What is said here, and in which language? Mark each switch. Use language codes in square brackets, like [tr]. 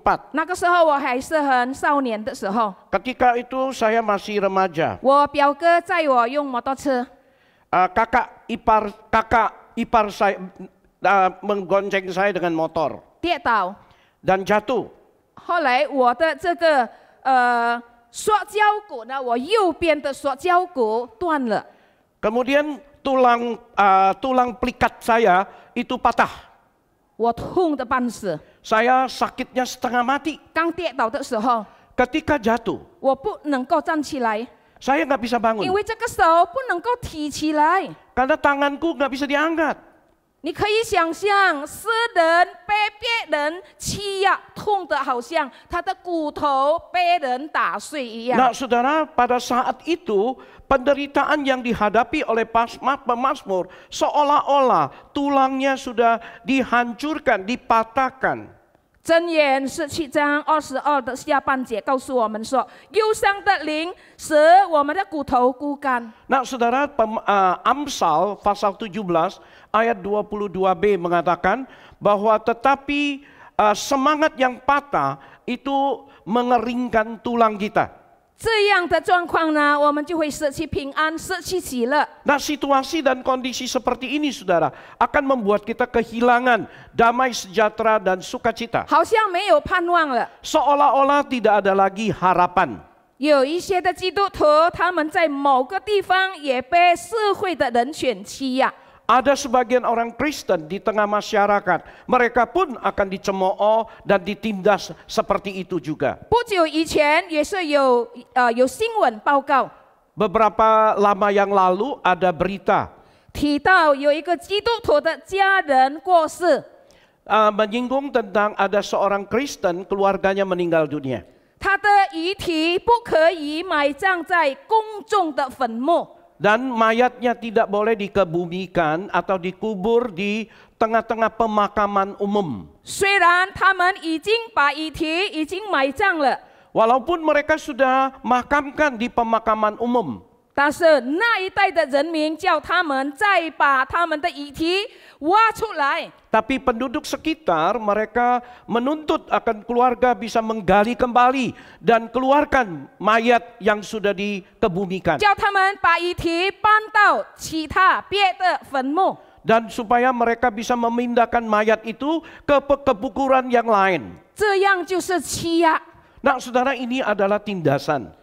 [zh] 那个时候我还是很少年的时候， [id] Ketika itu saya masih remaja. [zh] 我表哥载我用摩托车， [id] Kakak ipar saya menggonceng saya dengan motor [zh] 跌倒。 [id] dan jatuh. [zh] 后来我的这个塑胶骨呢，我右边的塑胶骨断了， [id] Kemudian tulang pelikat saya itu patah. [zh] 我痛得半死。 [id] Saya sakitnya setengah mati. [zh] 刚跌倒的时候， [id] Ketika jatuh, [zh] 我不能够站起来， [id] saya nggak bisa [zh] 因 [id] bangun [zh] 为这个手不能够提起来。 [id] karena tanganku nggak bisa diangkat. [zh] 你可以想象，诗人被别人欺压，痛得好像他的骨头被人打碎一样。 [id] Nah saudara, pada saat itu penderitaan yang dihadapi oleh pemazmur seolah-olah tulangnya sudah dihancurkan, dipatahkan. [zh] 箴言17章22的下半节告诉我们说，忧伤的灵使我们的骨头枯干。 [id] Nah saudara, Amsal pasal 17 ayat 22b mengatakan bahwa tetapi semangat yang patah itu mengeringkan tulang kita. [zh] 这样的状况呢，我们就会失去平安，失去喜乐。 [id] Nah situasi dan kondisi seperti ini saudara akan membuat kita kehilangan damai sejahtera dan sukacita. [zh] 好像没有盼望了。 [id] Seolah-olah tidak ada lagi harapan. [zh] 有一些的基督徒，他们在某个地方也被社会的人选欺压。 [id] Ada sebagian orang Kristen di tengah masyarakat, mereka pun akan dicemooh dan ditindas seperti itu juga. [zh] 不久以前也是有新闻报告， [id] Beberapa lama yang lalu ada berita [zh] 提到有一个基督徒的家人过世， [id] menyinggung tentang ada seorang Kristen keluarganya meninggal dunia. [zh] 他的遗体不可以埋葬在公众的坟墓。 [id] Dan mayatnya tidak boleh dikebumikan atau dikubur di tengah-tengah pemakaman umum. [zh] 虽然他们已经把遗体已经埋葬了， [id] Walaupun mereka sudah makamkan di pemakaman umum. [zh] 但是那一代的人民叫他们再把他们的遗体挖出来。 [id] Tapi penduduk sekitar mereka menuntut akan keluarga bisa menggali kembali dan keluarkan mayat yang sudah dikebumikan. [zh] 叫他们把遗体搬到其他别的坟墓。 [id] Dan supaya mereka bisa memindahkan mayat itu ke kekuburan yang lain. [zh] 这样就是欺压。 [id] Nah saudara, ini adalah tindasan.